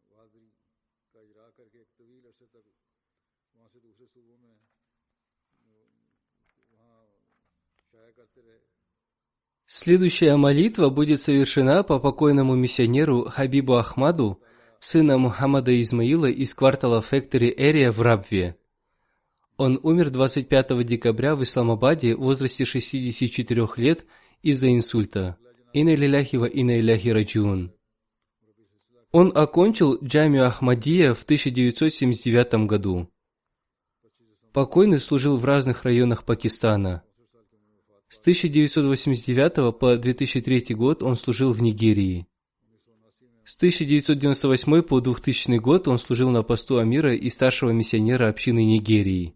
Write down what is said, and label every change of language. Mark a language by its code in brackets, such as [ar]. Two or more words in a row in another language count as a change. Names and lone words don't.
[ru] Следующая молитва будет совершена по покойному миссионеру Хабибу Ахмаду, сына Мухаммада Измаила из квартала Factory Area в Рабве. Он умер 25 декабря в Исламабаде в возрасте 64 лет из-за инсульта. [ar] إنا لله وإنا إليه راجعون. [ru] Он окончил Джамию Ахмадия в 1979 году. Покойный служил в разных районах Пакистана. С 1989 по 2003 год он служил в Нигерии. С 1998 по 2000 год он служил на посту амира и старшего миссионера общины Нигерии.